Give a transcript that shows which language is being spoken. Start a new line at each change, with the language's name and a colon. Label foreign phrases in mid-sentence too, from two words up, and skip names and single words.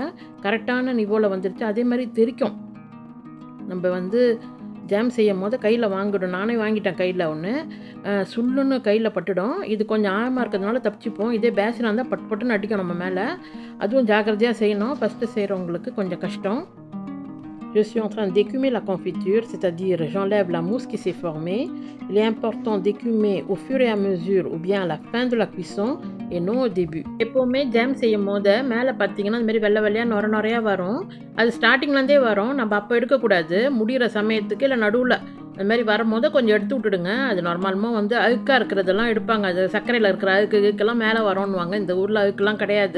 Tamil: கரெக்டான நிவோவில் வந்துடுச்சு. அதே மாதிரி தெரிக்கும். நம்ம வந்து ஜாம் செய்யும் போது கையில் வாங்கிடும். நானே வாங்கிட்டேன் கையில் ஒன்று. சுள்ளுன்னு கையில் பட்டுடும். இது கொஞ்சம் ஆழமாக இருக்கிறதுனால தப்பிச்சுப்போம். இதே பேசினாக இருந்தால் பட்டு பட்டுன்னு அடிக்கும் நம்ம மேலே. அதுவும் ஜாக்கிரதையாக செய்யணும். ஃபஸ்ட்டு செய்கிறவங்களுக்கு கொஞ்சம் கஷ்டம்.
French: Je suis en train d'écumer la confiture, c'est-à-dire j'enlève la mousse qui s'est formée. Il est important d'écumer au fur et à mesure ou bien à la fin de la cuisson et non au début.
Tamil: எப்போவுமே ஜாம் செய்யும் போது மேலே பார்த்தீங்கன்னா இந்த மாதிரி வெள்ளை வெள்ளையாக நுறையா வரும். அது ஸ்டார்டிங்லேருந்தே வரும். நம்ம அப்போ எடுக்கக்கூடாது. முடிகிற சமயத்துக்கு இல்லை நடுவில் அது மாதிரி வரும்போது கொஞ்சம் எடுத்து விட்டுடுங்க. அது நார்மலாக வந்து அழுக்காக இருக்கிறதெல்லாம் எடுப்பாங்க. அது சர்க்கரையில் இருக்கிற அழுக்குக்கெல்லாம் மேலே வரும்னுவாங்க. இந்த ஊரில் அழுக்கெல்லாம் கிடையாது.